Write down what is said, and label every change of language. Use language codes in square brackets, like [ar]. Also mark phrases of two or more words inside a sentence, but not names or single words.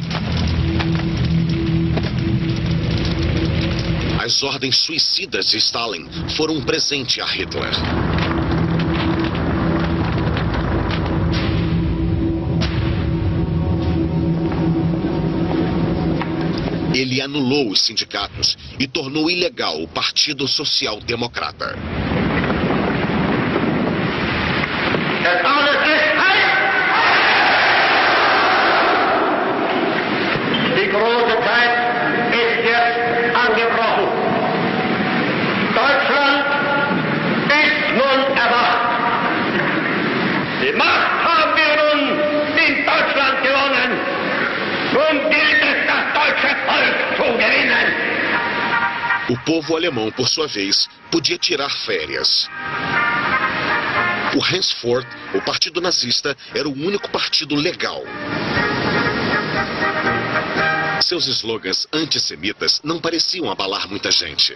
[pt] As ordens suicidas de Stalin foram um presente a Hitler. Ele anulou os sindicatos e tornou ilegal o Partido Social Democrata. [de] Die große Zeit ist jetzt angebrochen. Deutschland ist nun erwacht. Die Macht haben wir nun in Deutschland gewonnen. [pt] O povo alemão, por sua vez, podia tirar férias. O henceforth, o Partido Nazista, era o único partido legal. Seus slogans antissemitas não pareciam abalar muita gente.